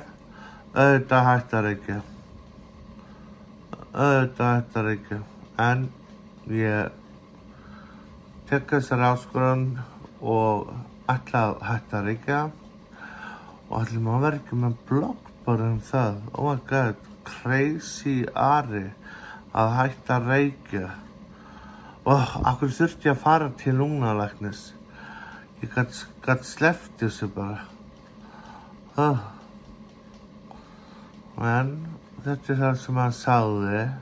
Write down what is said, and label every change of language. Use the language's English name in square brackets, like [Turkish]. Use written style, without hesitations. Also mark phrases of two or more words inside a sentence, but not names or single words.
[Icelandic] Auðvitað hætta að reykja. En ég tek þessar áskorun og ætla að hætta að reykja. Og ætli maður verður ekki með blogg bara það. [English] Oh my god, crazy [Icelandic] Ari að hætta að reykja. Af hverju þurfti ég að fara til lungnalæknis? Ég gat sleppt þessu bara. En þetta er það sem hann sagði.